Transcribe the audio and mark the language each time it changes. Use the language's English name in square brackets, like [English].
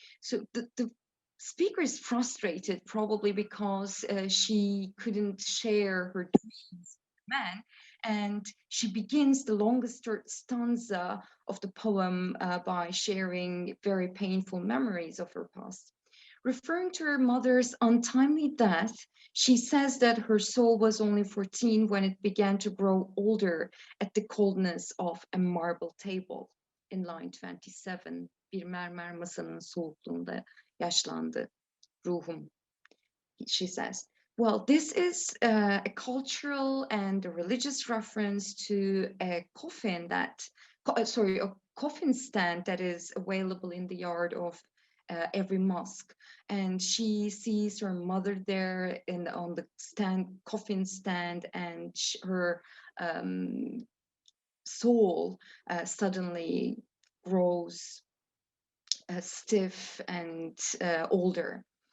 [English] So the speaker is frustrated probably because she couldn't share her dreams with the man, and she begins the longest stanza of the poem by sharing very painful memories of her past. Referring to her mother's untimely death, she says that her soul was only 14 when it began to grow older at the coldness of a marble table. In line 27, [Turkish] bir mermer masanın soğukluğunda yaşlandı ruhum, [English] she says. Well, this is a cultural and a religious reference to a coffin a coffin stand that is available in the yard of every mosque. And she sees her mother there on the coffin stand, and her soul suddenly grows stiff and older.